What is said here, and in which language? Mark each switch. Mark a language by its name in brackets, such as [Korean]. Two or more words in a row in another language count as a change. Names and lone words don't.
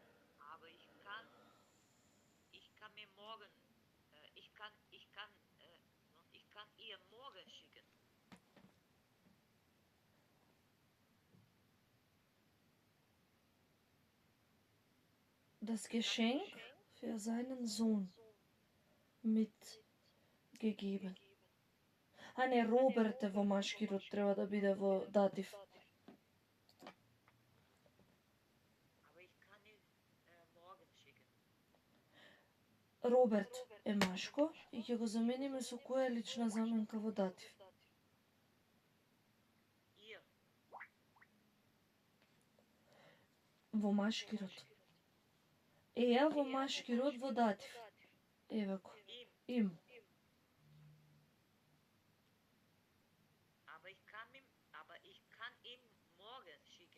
[German] Aber ich kann mir morgen, ich kann ihr morgen schicken. Das Geschenk für seinen Sohn mitgegeben. [Macedonian] А не, Роберт е во машки род, треба да биде во датив. [German] Aber ich kann ihr morgen schicken. [Macedonian] Роберт е машко и ќе го замениме со која е лична заменка во датив. Ihr, Во машки род. Еја во машки род во датив. Евако. ihm. Им. [German] Aber ich kann ihm morgen schicken.